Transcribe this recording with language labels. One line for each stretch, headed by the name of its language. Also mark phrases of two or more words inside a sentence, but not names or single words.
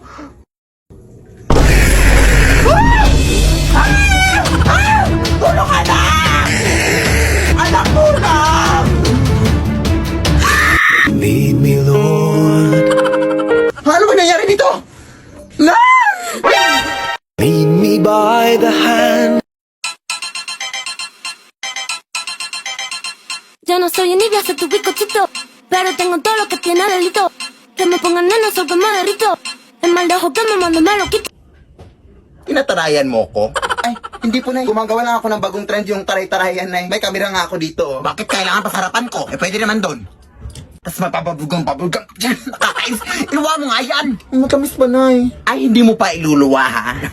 Filipino: Tulong, anak! Anak, tulong!
English: Lead me, Lord.
Filipino: Ano ba nangyari dito? Nay!
English: Lead me by the hand.
Spanish: Yo no soy envidia, soy tu bizcochito, pero tengo todo lo que tiene delito. Que me pongan nenas o que me derrito. El mal de ojo que me mando me lo quito.
Filipino: Tinatarayan mo ko? Ay, hindi po, Nay. Gumagawa lang ako ng bagong trend yung taray-tarayan, Nay. May kamera nga ako dito, oh. Bakit kailangan pa sa harapan ko? Pwede naman doon. Tapos mapapabulgang-pabulgang. Diyan, nakakais. Iluwa mo nga yan. Matamis pa, Nay. Ay, hindi mo pa iluluwa, ha?